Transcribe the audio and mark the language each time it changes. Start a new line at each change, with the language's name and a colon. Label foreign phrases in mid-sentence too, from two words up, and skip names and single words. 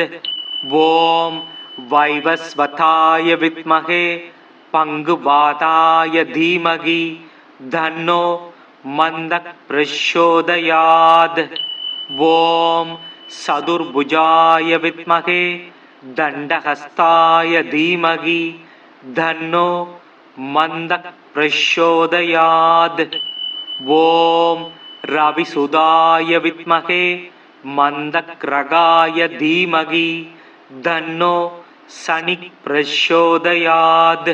Sanskrit: ஓம் வைவஸ்வதாய வித்மகே பங்குபாதாய தீமகி தன்னோ மந்த பிரச்சோதயாத். ஓம் சதுர்புஜாய வித்மகே दण्डहस्ताय धीमहि तन्नो मन्दः प्रचोदयात्। ॐ रविसुताय विद्महे मन्दग्रगाय धीमहि तन्नो शनिः प्रचोदयात्।